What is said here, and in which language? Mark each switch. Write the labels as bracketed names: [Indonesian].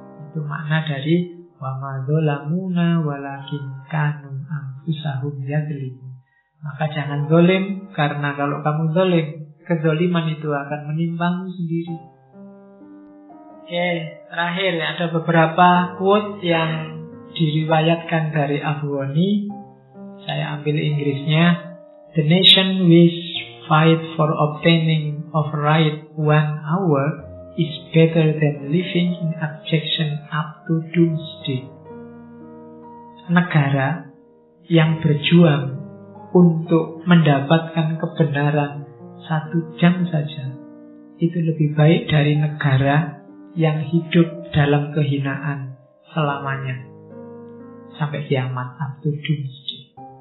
[Indonesian] Itu makna dari [Arabic] wa ma dzalamuna walakin kanu anfusahum yadzlimun. [Indonesian] Maka jangan zalim, karena kalau kamu zalim, kezaliman itu akan menimpamu sendiri. Oke, terakhir ada beberapa quote yang diriwayatkan dari Abu Ghani. Saya ambil Inggrisnya. [English] The nation which fight for obtaining of right 1 hour is better than living in abjection up to doomsday. [Indonesian] Negara yang berjuang untuk mendapatkan kebenaran 1 jam saja itu lebih baik dari negara yang hidup dalam kehinaan selamanya sampai kiamat, [English] up to doomsday.